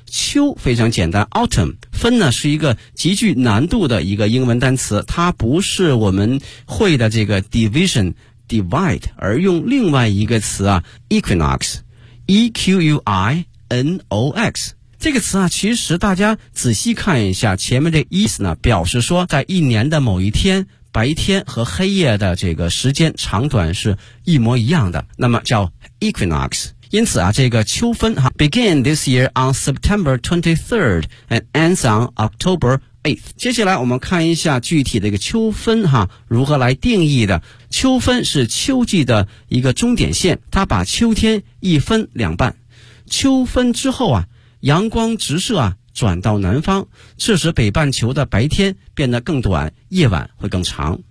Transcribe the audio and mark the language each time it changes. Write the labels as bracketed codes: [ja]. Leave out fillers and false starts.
[zh] 秋非常简单， autumn。分呢是一个极具难度的一个英文单词，它不是我们会的这个 division divide， 而用另外一个词啊， equinox， EQUINOX。这个词啊，其实大家仔细看一下前面的 is 呢，表示说在一年的某一天，白天和黑夜的这个时间长短是一模一样的，那么叫 equinox。因此啊，这个秋分哈 [en] begin this year on September 23rd and ends on October 8th。 [zh] 接下来我们看一下具体的一个秋分哈如何来定义的。秋分是秋季的一个终点线，它把秋天一分两半。秋分之后啊，阳光直射啊转到南方，致使北半球的白天变得更短，夜晚会更长。